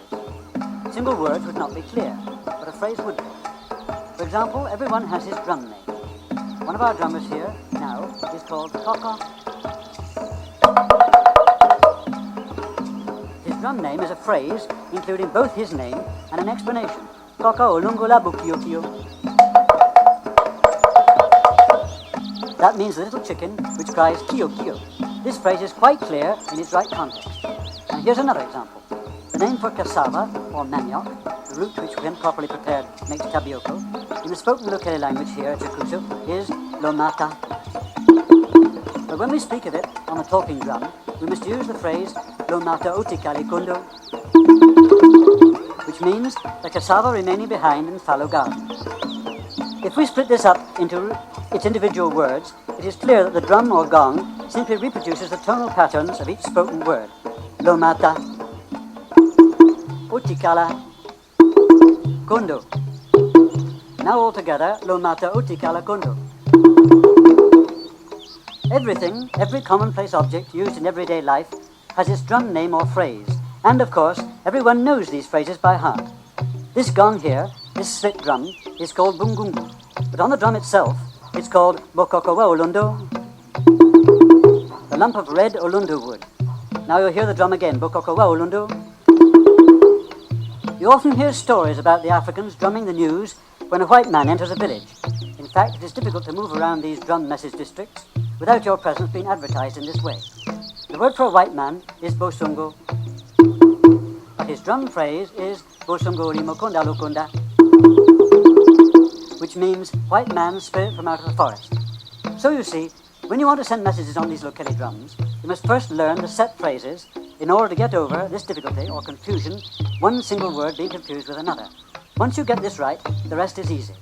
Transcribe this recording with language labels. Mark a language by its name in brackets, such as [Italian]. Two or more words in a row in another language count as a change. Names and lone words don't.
[English] Single words would not be clear, but a phrase would be. For example, everyone has his drum name. One of our drummers here, now, is called Koko. His drum name is a phrase including both his name and an explanation. [Kele (Democratic Republic of Congo)] Koko olungola bukiokio. [English] That means the little chicken which cries kio kio. This phrase is quite clear in its right context. And here's another example. The name for cassava, or manioc, the root which when properly prepared makes tapioca, in the spoken Lokeli language here at Jakusu is lomata. But when we speak of it on the talking drum, we must use the phrase [Kele (Democratic Republic of Congo)] lomata otikali kundo, [English] which means the cassava remaining behind in fallow garden. If we split this up into its individual words, it is clear that the drum or gong simply reproduces the tonal patterns of each spoken word. [Kele (Democratic Republic of Congo)] Lomata, otikala, kundo. [English] Now all together, [Kele (Democratic Republic of Congo)] lomata otikala kundo. [English] Everything, every commonplace object used in everyday life has its drum name or phrase, and of course, everyone knows these phrases by heart. This gong here, this slit drum, is called bungungu, but on the drum itself, it's called [Kele (Democratic Republic of Congo)] bokokowa olundo, [English] the lump of red olundo wood. Now you'll hear the drum again, [Kele (Democratic Republic of Congo)] bokokowa olundo. [English] You often hear stories about the Africans drumming the news when a white man enters a village. In fact, it is difficult to move around these drum message districts without your presence being advertised in this way. The word for a white man is bosongo, but his drum phrase is [Kele (Democratic Republic of Congo)] bosongo rimokonda lokonda, [English] which means white man's spirit from out of the forest. So you see, when you want to send messages on these Lokeli drums, you must first learn the set phrases in order to get over this difficulty or confusion, one single word being confused with another. Once you get this right, the rest is easy.